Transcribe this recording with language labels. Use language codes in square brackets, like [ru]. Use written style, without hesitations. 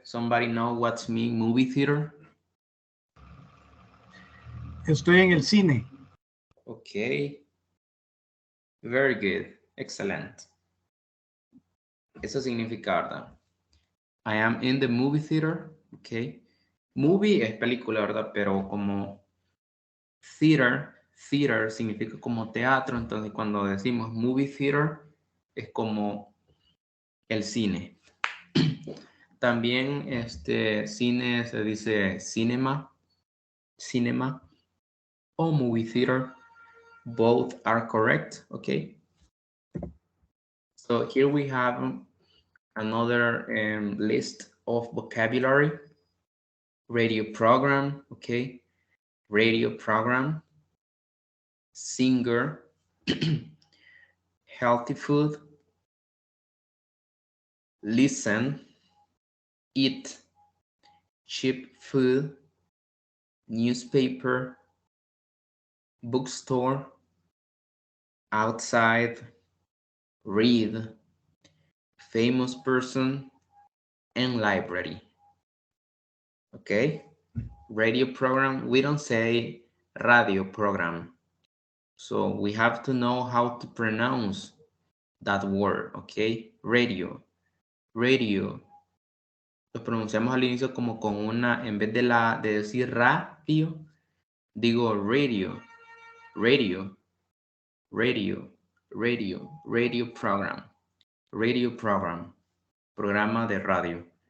[en] Somebody know what's mean movie theater? [es] Estoy en el cine. [en] Okay. Very good. Excellent. [es] Eso significa, ¿verdad? [en] I am in the movie theater. Okay. [es] Movie es película, ¿verdad? Pero como theater significa como teatro. Entonces cuando decimos movie theater es como el cine. También cine se dice cinema o movie theater. [en] Both are correct, okay? So here we have another list of vocabulary. Radio program, okay? Radio program. Singer. Healthy food. Listen. Eat. Cheap food. Newspaper. Bookstore. Outside. Read. Famous person. And library. Okay? Radio program, we don't say radio program. So we have to know how to pronounce that word, okay? Radio. Radio. [es] Lo pronunciamos al inicio como con una, en vez de decir radio, digo radio. [en] Radio. Radio. Radio. Radio program. [es] Radio program. Programa de radio.